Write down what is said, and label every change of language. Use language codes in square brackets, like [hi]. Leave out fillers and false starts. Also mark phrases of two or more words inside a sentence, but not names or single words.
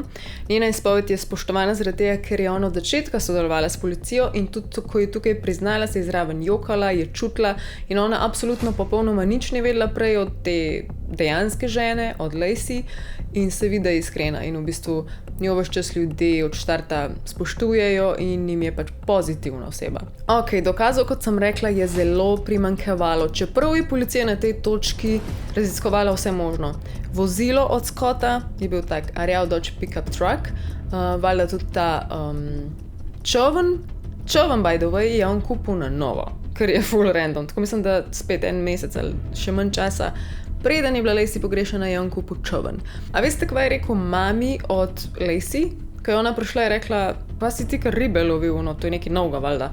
[sl] Njena izpoved je spoštovana zaradi tega, ker je ona od začetka sodelovala s policijo in tudi ko je tukaj priznala, se je zraven jokala, je čutila in ona absolutno popolnoma nič ne vedela prej od te dejanske žene, od Lacey in se vidi, da je iskrena in v bistvu njo ves čas ljudje od štarta spoštujejo in jim je pač pozitivna oseba. Ok, dokazov, kot sem rekla, je zelo primanjkevalo, čeprav je policija na tej točki raziskovala vse možno. Vozilo od Scotta je bil tak rjav Dodge [en] pickup truck, [sl] valjda tudi ta čoven, [en] by the way, [sl] je on kupil na novo, kar je [en] full random. [sl] Tako mislim, da spet en mesec ali še manj časa, preden je bila Lacey pogrešana, je on kupil čoln. A veste, kaj je rekel mami od Lacey? Ko je ona prišla in rekla, pa si ti kar ribe lovil, no, to je nekaj novega, valjda.